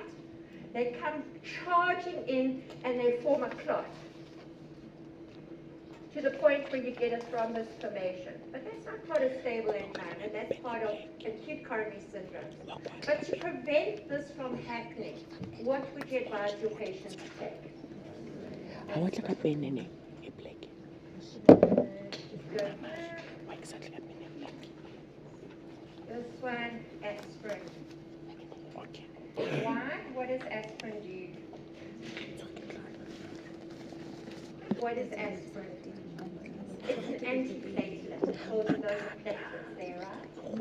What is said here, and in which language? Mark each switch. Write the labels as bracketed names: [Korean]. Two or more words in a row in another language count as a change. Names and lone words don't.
[English] They come charging in and they form a clot to the point where you get a thrombus formation. But that's not a stable environment. That's part of acute coronary syndrome. But to prevent this from happening, what would you advise your patients to take? [Southern Sotho] Ha wa tla ka pene ne e black. Wa exactly ka pene e black. [English] This one, aspirin. Okay. Why? What does aspirin do? What is aspirin? It's an antiplatelet. It causes those platelets there, right?